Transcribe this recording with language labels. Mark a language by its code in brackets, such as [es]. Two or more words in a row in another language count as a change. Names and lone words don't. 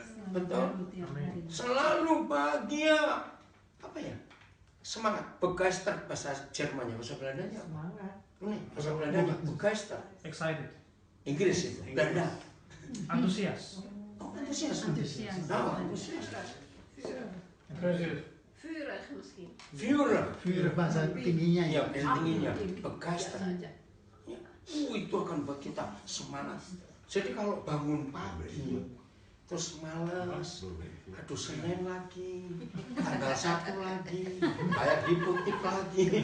[id] Betul? Selalu bahagia. Apa ya? Semangat. Begeister bahasa Jermannya, bahasa Belandanya. Semangat. Ini bahasa Belandanya begeister. Excited. Inggris itu. Belanda. Antusias. Oh, antusias. Antusias. Oh, antusias. Impressive. [nl] Vurig misschien. [id] Führer. Vurig bahasa tingginya Ya, ya. bahasa tingginya. Begeister. Ya. Itu akan buat kita semangat. Jadi kalau bangun pagi, terus malas, aduh Senin lagi, tanggal 1 lagi, bayar hipotek lagi.